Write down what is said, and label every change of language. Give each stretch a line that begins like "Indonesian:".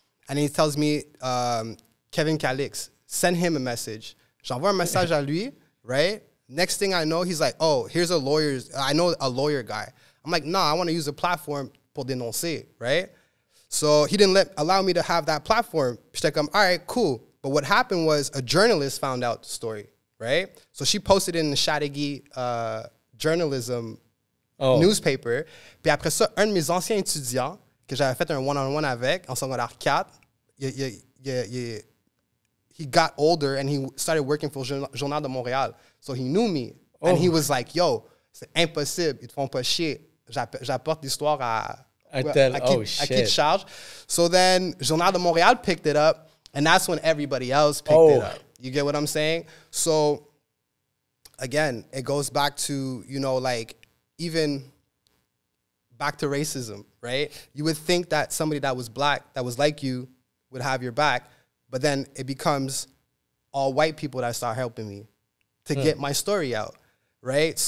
English: And he tells me, Kevin Calix, send him a message.
French: J'envoie un message à lui, right?
English: Next thing I know, he's like, oh, here's I know a lawyer guy. I'm like, nah, I want to use a platform
French: pour dénoncer,
English: right? So he didn't allow me to have that platform.
French: J'étais comme,
English: all right, cool. But what happened was a journalist found out the story, right? So she posted it in the Chateauguay journalism newspaper.
French: Puis après ça, un de mes anciens étudiants que j'avais fait un one-on-one avec en secondaire 4,
English: he got older and he started working for le Journal de Montréal. So he knew me. Oh. And he was like, yo,
French: c'est impossible, ils te font pas chier. J'apporte l'histoire à qui de charge.
English: So then Journal de Montréal picked it up. And that's when everybody else picked it up. You get what I'm saying? So, again, it goes back to, you know, like, even back to racism, right? You would think that somebody that was black, that was like you, would have your back, but then it becomes all white people that start helping me to get my story out, right?